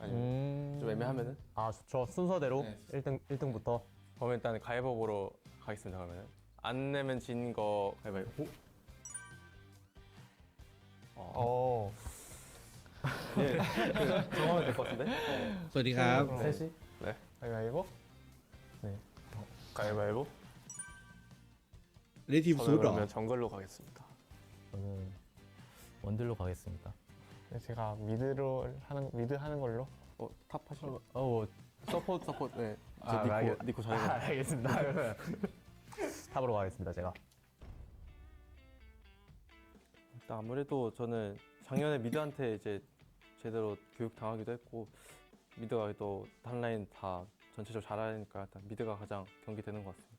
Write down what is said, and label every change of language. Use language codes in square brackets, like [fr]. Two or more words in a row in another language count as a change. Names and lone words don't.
[ko] 아니면 좀 애매하면은? 아 좋죠. 순서대로 네. 1등부터. 그러면 일단 가위바위보로 가겠습니다. 그러면 안 내면 진 거 가위바위보. 예, 정하면 될 것 같은데? [th] สวัสดีครับ [ko] 셋이? 네. 가위바위보? 가위바위보. [th] อันนี้ทีมซูด [ko] 저는 [th] เหรอ [ko] 그러면 정글로 가겠습니다. 저는 원딜로 가겠습니다. 네, 제가 미드 하는 걸로. 탑 하실래요? 서포트. 네. 니코 잘해. 알겠습니다. 그러면 탑으로 가겠습니다. 제가. 일단 아무래도 저는 작년에 미드한테 이제 제대로 교육 당하기도 했고 미드가 또 다른 라인 다 전체적으로 잘하니까 일단 미드가 가장 경기되는 것 같습니다.